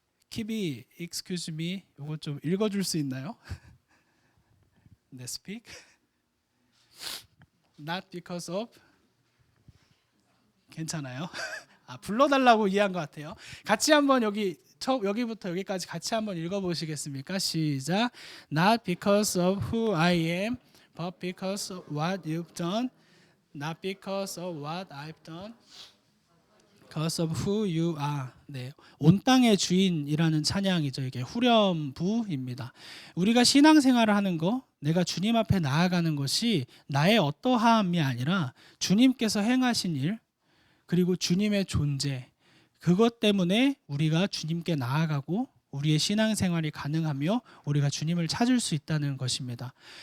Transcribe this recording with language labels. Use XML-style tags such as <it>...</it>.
<ko>키비,</ko> <en>excuse me,</en> <ko>이거 좀 읽어줄 수 있나요? 네, speak.</ko> <en>Not because of.</en> <ko>괜찮아요? 불러달라고 이해한 것 같아요. 같이 한번 여기부터 여기까지 같이 한번 읽어보시겠습니까? 시작.</ko> <en>Not because of who I am, but because of what you've done. Not because of what I've done, because of who you are.</en> <ko>네, 온 땅의 주인이라는 찬양이죠. 이게 후렴부입니다. 우리가 신앙생활을 하는 거, 내가 주님 앞에 나아가는 것이 나의 어떠함이 아니라 주님께서 행하신 일, 그리고 주님의 존재, 그것 때문에 우리가 주님께 나아가고 우리의 신앙생활이 가능하며 우리가 주님을 찾을 수 있다는 것입니다.</ko>